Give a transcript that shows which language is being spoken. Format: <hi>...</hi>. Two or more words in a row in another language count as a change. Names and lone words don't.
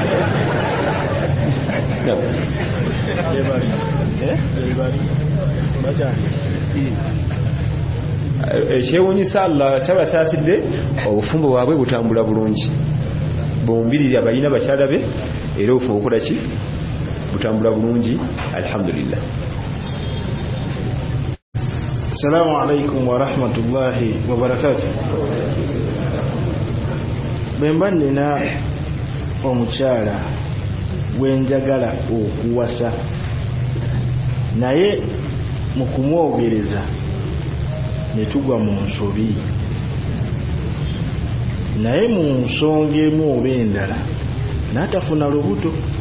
<lg>ekyewunyisa Allah sabasaasidde obufumbo bwabwe butambula bulungi bombiriri abalina bakyala be era obufumbo bukola ki butambula bulungi alhamdulillah.</lg> <ar>السلام عليكم ورحمة الله وبركاته.</ar> <lg>Bemba nina omukyala wenjagala okuwasa naye mu kumwogereza ne tugwa mu nsobi naye mu nsonga emu oba endala n'atafuna lubuto.</lg>